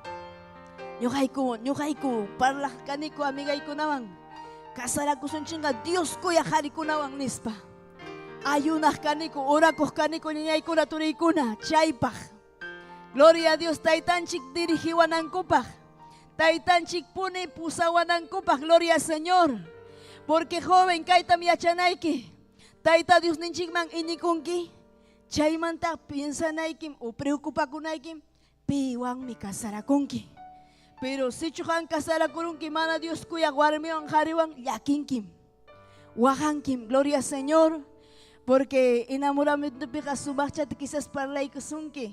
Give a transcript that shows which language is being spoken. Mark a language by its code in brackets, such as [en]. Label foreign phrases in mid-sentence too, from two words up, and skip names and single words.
[qu] Ñuqayku parlaq kaniku amigaykunawan kasarakusunchinqa Dios kuya qharikunawan nispa. Ayunaq kaniku, orakuq kaniku ñañaykuna turiykuna chaypaq. [es] Gloria a Dios, [qu] taytanchik dirijiwanankupaq. Taytanchik puni pusawanankupaq, [es] gloria al Señor. Porque joven [qu] kaytam yachanayki. Tayta Dios ninchikman iñikunki. Chaymanta piensanaykim o preocupakunaykim piwanmi kasarakunki. [es] Pero si [qu] chuhan kasarakurunki mana Dios kuya warmiwan qhariwan llakinkim. Wahankim, [es] gloria al Señor. Porque enamoramientopiqa [qu] sumaqchata quizás parlaykusunki.